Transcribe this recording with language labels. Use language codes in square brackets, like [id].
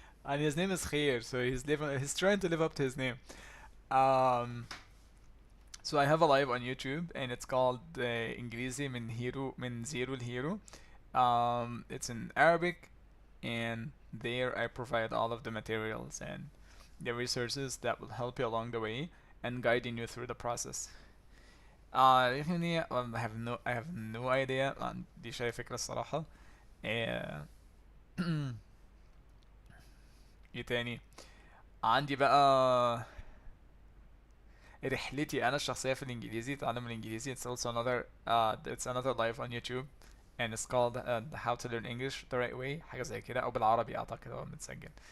[en] and his name is Khair, so he's trying to live up to his name. Um, so I have a live on YouTube, and it's called [ar] إنجليزي من زيرو لهيرو. [en] It's in Arabic, and there I provide all of the materials and the resources that will help you along the way and guiding you through the process. I have no idea. [ar] ما عنديش أي فكرة الصراحة. آه، ايه تاني؟ عندي بقى رحلتي انا الشخصيه في الانجليزي، تعلم الانجليزي. [en] It's also another it's another live on YouTube, and it's called how to learn English the right way، [ar] حاجه زي كده، او بالعربي اعتقد هو متسجل.